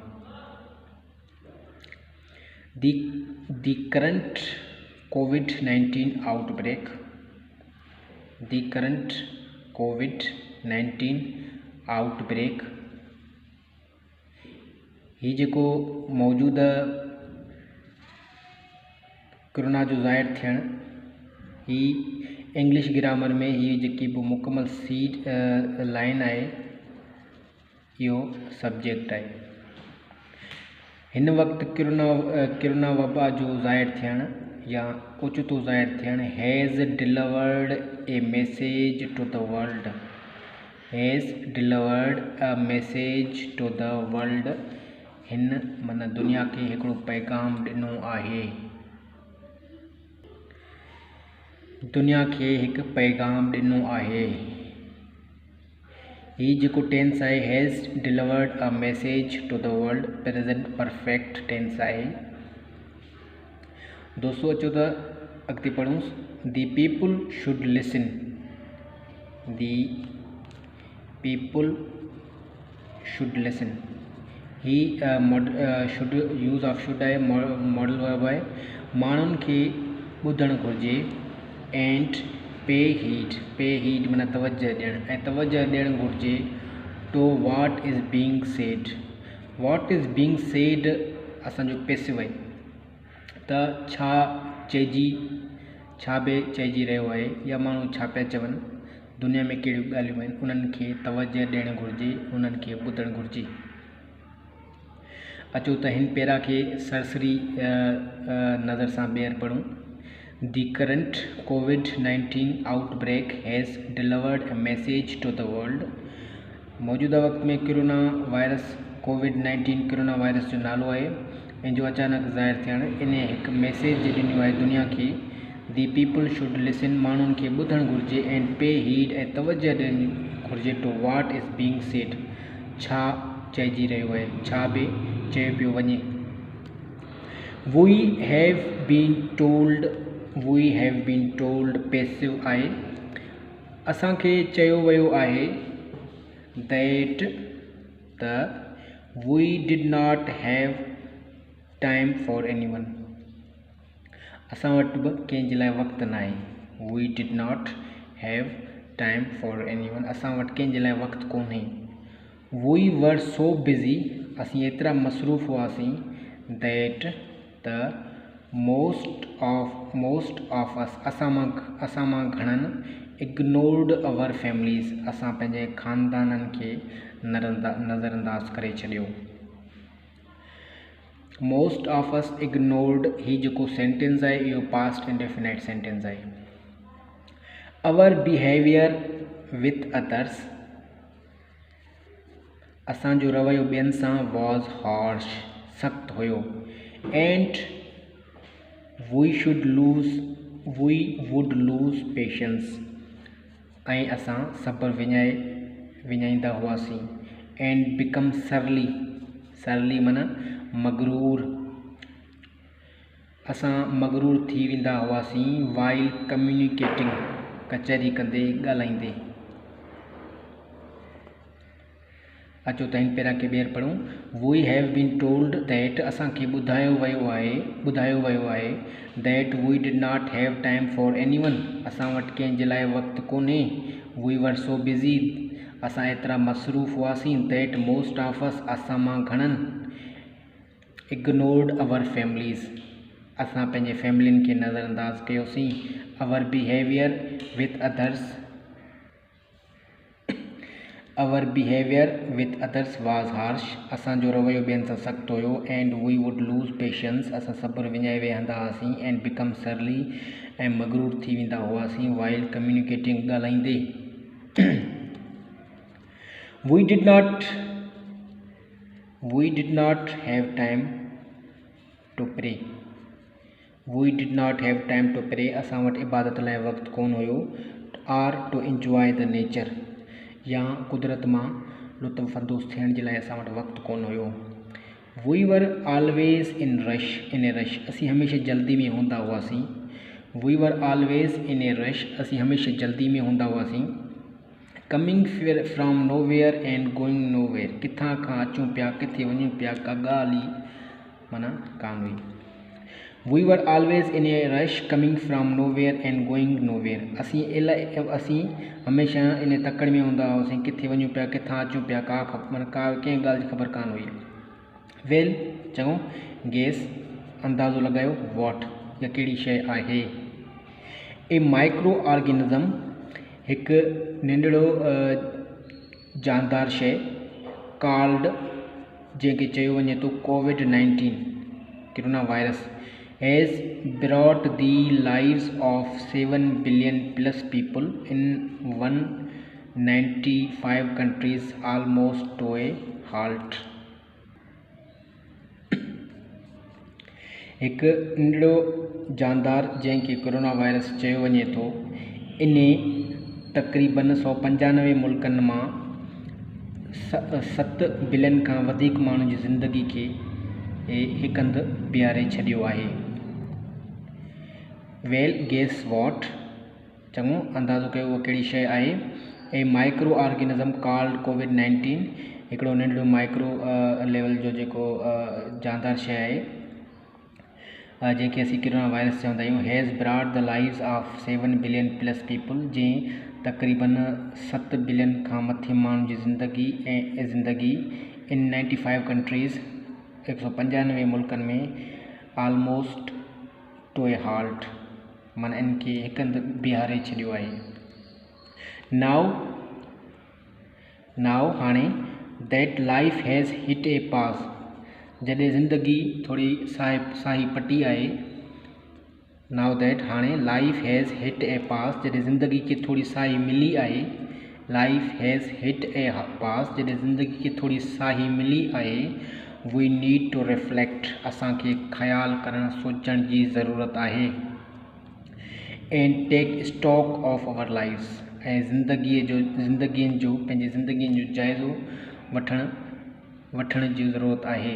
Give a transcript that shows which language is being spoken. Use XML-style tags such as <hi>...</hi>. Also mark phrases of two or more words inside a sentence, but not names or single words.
<en>The current COVID-19 outbreak,</en> <sd>ही जेको मौजूदा कोरोना जो ज़ाहिर थियण, ही</sd> <en>English grammar</en> <sd>में ही जेकी बि मुकमल सीट लाइन आहे, इहो सब्जेक्ट आहे। हिन वक्त कोरोना वबा जो ज़ाहिर थियण या ओचितो ज़ाहिर थियण</sd> <en>has delivered a message to the world,</en> <sd>हिन माना दुनिया खे हिकिड़ो पैगाम ॾिनो आहे। ही जेको टेंस आहे,</sd> <en>has delivered a message to the world, present perfect tense आहे।</en> <sd>दोस्तों अचो त अॻिते पढ़ूं।</sd> <en>the people should listen, ही should use of should आहे, modal verb आहे।</en> <sd>माण्हुनि खे ॿुधणु घुरिजे।</sd> <en>and pay heed</en> <sd>माना तवज्जो ॾियणु, ऐं तवज्जो ॾियणु घुरिजे</sd> <en>to what is being said</en> <sd>असांजो पैसिव आहे। त छा बि चइजी रहियो आहे, या माण्हू छा पिया चवनि, दुनिया में कहिड़ियूं ॻाल्हियूं आहिनि, उन्हनि खे तवज्जो ॾियणु घुरिजे, उन्हनि खे ॿुधणु घुरिजे। अचो त हिन पैरा खे सरसरी नज़र सां ॿीहर पढ़ूं।</sd> <en>The current COVID-19 outbreak has delivered a message to the world.</en> <sd>मौजूदा वक्त में COVID-19 कोरोना वायरस जो नालो आहे, ऐं जो अचानक ज़ाहिर थियण, इन हिकु मैसेज ॾिनो आहे दुनिया खे।</sd> <en>the people should listen,</en> <sd>माण्हुनि खे ॿुधणु घुरिजे।</sd> <en>and pay heed,</en> <sd>ऐं तवज्जो ॾियणु घुरिजे</sd> <en>to what is being said,</en> <sd>छा चइजी रहियो आहे, छा बि चयो पियो वञे।</sd> <en>We have been told</en> <sd>पैसिव आहे, असांखे चयो वियो आहे।</sd> <en>that we did not have time for anyone,</en> <sd>असां वटि बि कंहिंजे लाइ वक़्तु न आहे।</sd> <en>we did not have time for anyone,</en> <sd>असां वटि कंहिंजे लाइ वक़्तु कोन्हे।</sd> <en>we were so busy,</en> <sd>असीं एतिरा मसरूफ़ हुआसीं।</sd> <en>that most of us,</en> <sd>असां मां घणनि,</sd> <en>ignored our families,</en> <sd>असां पंहिंजे ख़ानदाननि खे नज़रअंदाज करे छॾियो।</sd> <en>most of us ignored,</en> <sd>ही जेको सेंटेंस आहे, इहो</sd> <en>past indefinite sentence</en> <sd>आहे।</sd> <en>our behavior with others,</en> <sd>असांजो रवैयो ॿियनि सां</sd> <en>was harsh,</en> <sd>सख़्तु हुयो।</sd> <en>and we would lose patience,</en> <sd>ऐं असां सब्र विञाईंदा हुआसीं।</sd> <en>and become surly</en> <sd>माना मगरूर, असां मगरूर थी वेंदा हुआसीं।</sd> <en>while communicating,</en> <sd>कचहरी कंदे, ॻाल्हाईंदे। अचो त हिन पैरा खे ॿीहर पढ़ूं।</sd> <en>we have been told that,</en> <sd>असांखे ॿुधायो वियो आहे।</sd> <en>that we did not have time for anyone,</en> <sd>असां वटि कंहिंजे लाइ वक़्तु कोन्हे।</sd> <en>we were so busy,</en> <sd>असां एतिरा मसरूफ़ हुआसीं।</sd> <en>that most of us,</en> <sd>असां मां घणनि,</sd> <en>ignored our families,</en> <sd>असां पंहिंजे फैमिलियुनि खे नज़रअंदाज कयोसीं।</sd> <en>our behavior with others, our behavior with others was harsh,</en> <sd>असांजो रवैयो ॿियनि सां सख़्तु हुयो।</sd> <en>and we would lose patience,</en> <sd>असां सब्र विञाए वेहंदा हुआसीं।</sd> <en>and become surly,</en> <sd>ऐं मगरूर थी वेंदा हुआसीं।</sd> <en>while communicating, ॻाल्हाईंदे। we did not have time to pray,</en> <sd>असां वटि इबादत लाइ वक़्तु कोन हुयो।</sd> <en>or to enjoy the nature,</en> <sd>या कुदरत मां लुत्फ़ अंदोज़ थियण जे लाइ असां वटि वक़्तु कोन हुयो।</sd> <en>we were always in a rush,</en> <sd>असीं हमेशह जल्दी में हूंदा हुआसीं। असीं हमेशह जल्दी में हूंदा हुआसीं।</sd> <en>coming from nowhere and going nowhere,</en> <sd>किथां खां अचूं पिया किथे वञूं पिया, का ॻाल्हि ई माना कान हुई।</sd> <en>we were always in a rush, coming from nowhere and going nowhere,</en> <sd>असीं हमेशह इन तकड़ में हूंदा हुआसीं, किथे वञूं पिया किथां अचूं पिया, का कंहिं ॻाल्हि जी ख़बर कान हुई। वेल, चङो, गेस, अंदाज़ो लॻायो, वॉट, या कहिड़ी शइ आहे।</sd> <en>a micro organism,</en> <sd>हिकु नंढड़ो जानदार शइ, कॉल्ड, जंहिंखे चयो वञे थो COVID-19 कोरोना वायरस,</sd> <en>has brought the lives of</en> <sd>7 billion plus people in 195 countries almost to a halt। हिकु नंढड़ो जानदार जंहिंखे कोरोना वायरस चयो वञे थो, इन तक़रीबन 195 मुल्कनि मां 7 बिलियन खां वधीक माण्हुनि जी ज़िंदगी खे हिकु हंधि बीहारे छॾियो आहे।</sd> <en>well, guess what,</en> <sd>चङो, अंदाज़ो कयो उहा कहिड़ी शइ आहे।</sd> <en>a micro organism called COVID-19,</en> <sd>हिकिड़ो नंढड़ो माइक्रो लेवल जो जेको जानदार शइ आहे, जंहिंखे असीं कोरोना वायरस चवंदा आहियूं।</sd> <en>has brought the lives of billion plus people,</en> <sd>जंहिं तक़रीबन 7 बिलियन खां मथे माण्हुनि जी ज़िंदगी इन 95 कंट्रीज़, 195 मुल्कनि में,</sd> <en>almost to a halt,</en> <sd>माना इनखे हिकु हंधि बीहारे छॾियो आहे।</sd> <en>नाउ हाणे, that life has hit a pause,</en> <sd>जॾहिं ज़िंदगी थोरी साही पटी आहे।</sd> <en>now that,</en> <sd>हाणे,</sd> <en>life has hit a pause,</en> <sd>जॾहिं ज़िंदगी खे थोरी साही मिली आहे।</sd> <en>life has hit a pause,</en> <sd>जॾहिं ज़िंदगी खे थोरी साही मिली आहे।</sd> <en>we need to reflect,</en> <sd>असांखे ख़्यालु करणु, सोचण जी ज़रूरत आहे।</sd> <en>and take stock of our lives,</en> <sd>ऐं ज़िंदगीअ जो पंहिंजी ज़िंदगीअ जो जाइज़ो वठण जी ज़रूरत आहे।</sd>